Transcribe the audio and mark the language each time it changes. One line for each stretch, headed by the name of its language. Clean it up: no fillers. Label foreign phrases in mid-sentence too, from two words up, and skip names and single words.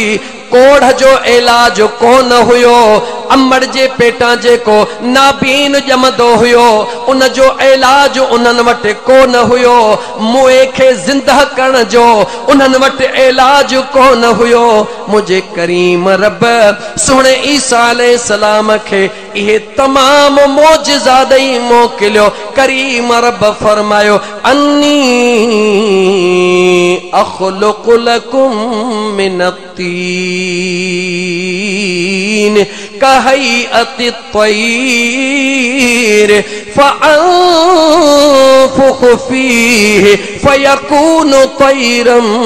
Sindhi: कोढ़ जो इलाज कोन हुयो, अम्मड़ जे पेटा जेको नाबीन जमदो हुयो उन जो इलाज उन्हनि वटि कोन हुयो, मुए खे जिंदा करण जो उन्हनि वटि इलाज कोन हुयो। मुझे करीम रब सुणे ईसा अलैहिस्सलाम खे इहे तमाम मोजिज़ा ॾेई मोकिलियो। करीम रब फरमायो
Arabic: أني أخلق لكم من الطين كهيئة الطير فأنفخ فيه فيكون طيرا